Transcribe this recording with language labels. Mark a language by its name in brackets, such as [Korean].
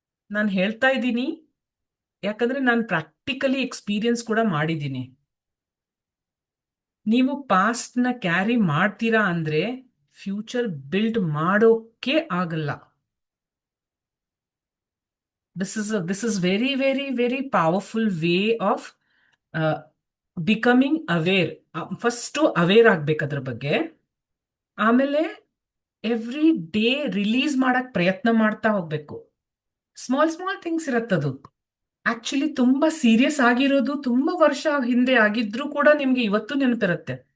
[Kannada] ನಾನು ಹೇಳ್ತಾ ಇದ್ದೀನಿ ಯಾಕಂದ್ರೆ ನಾನು ಪ್ರಾಕ್ಟಿಕಲಿ ಎಕ್ಸ್ಪೀರಿಯನ್ಸ್ ಕೂಡ ಮಾಡಿದ್ದೀನಿ. ನೀವು ಪಾಸ್ಟ್ ನ ಕ್ಯಾರಿ ಮಾಡ್ತೀರಾ ಅಂದ್ರೆ ಫ್ಯೂಚರ್ ಬಿಲ್ಡ್ ಮಾಡೋಕೆ ಆಗಲ್ಲ. [English] This is very, very, very powerful way of becoming aware. [Kannada] First aware ಆಗ್ಬೇಕು ಅದ್ರ ಬಗ್ಗೆ, ಆಮೇಲೆ ಎವ್ರಿ ಡೇ ರಿಲೀಸ್ ಮಾಡಕ್ ಪ್ರಯತ್ನ ಮಾಡ್ತಾ ಹೋಗ್ಬೇಕು. Small small things ಇರತ್ತದು. ಆಕ್ಚುಲಿ ತುಂಬಾ ಸೀರಿಯಸ್ ಆಗಿರೋದು ತುಂಬಾ ವರ್ಷ ಹಿಂದೆ ಆಗಿದ್ರೂ ಕೂಡ ನಿಮ್ಗೆ ಇವತ್ತು ನೆನಪಿರುತ್ತೆ.